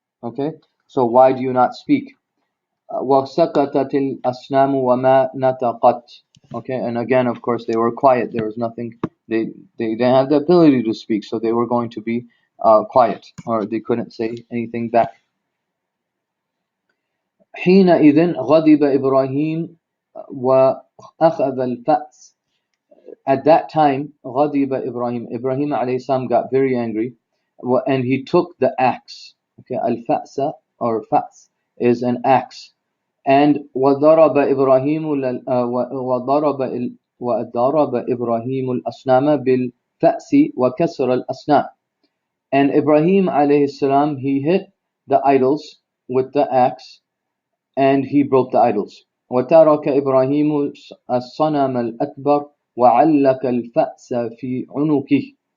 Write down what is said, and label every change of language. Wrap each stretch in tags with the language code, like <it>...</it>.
<en>Okay, so why do you not speak?</en> <ar>وَسَكَتَتِ الْأَصْنَامُ وَمَا نَطَقَتْ.</ar> <en>Okay, and again, of course, they were quiet. There was nothing. They didn't have the ability to speak, so they were going to be quiet, or they couldn't say anything back.</en> <ar>حينئذ غضب إبراهيم وأخذ الفأس.</ar> <en>At that time, غضب Ibrahim. Ibrahim alayhi salam got very angry, and he took the axe. Okay, al-fa'sa or fa's is an axe.</en> <ar>And وضرب إبراهيم وضرب إبراهيم الأصنام بالفأس وكسر الأصنام.</ar> <en>And Ibrahim alayhi salam, he hit the idols with the axe, and he broke the idols.</en> <ar>وترك إبراهيم الصنم الأكبر وعلق الفأس في عنقه.</ar>